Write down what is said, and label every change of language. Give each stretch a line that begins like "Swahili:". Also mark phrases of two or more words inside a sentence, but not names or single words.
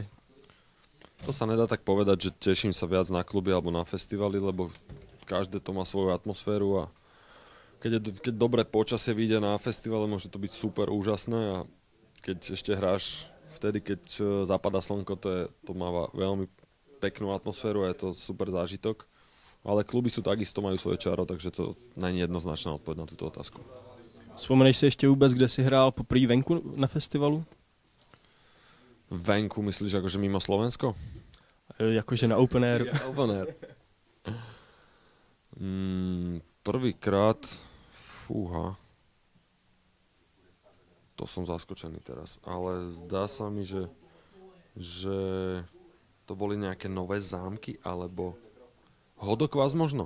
Slovak: To sa nedá tak povedať, že teším sa viac na kluby alebo na festivaly, lebo každé to má svoju atmosféru a keď dobré počasie vyjde na festivale, môže to byť super úžasné a keď ešte hráš vtedy, keď zapadá slnko, to má veľmi peknú atmosféru a je to super zážitok. Ale kluby sú takisto, majú svoje čaro, takže to není jednoznačná odpoveď na túto otázku.
Czech: Vzpomeneš si ještě vůbec, kde jsi hrál poprvé venku na festivalu?
Slovak: Venku myslíš akože mimo Slovensko?
Czech: Jakože na
English: open air.
Slovak: Ja,
English: open air.
Slovak: Prvýkrát, fúha, to som zaskočený teraz, ale zdá sa mi, že to boli nejaké nové zámky, alebo Hodokvás možno.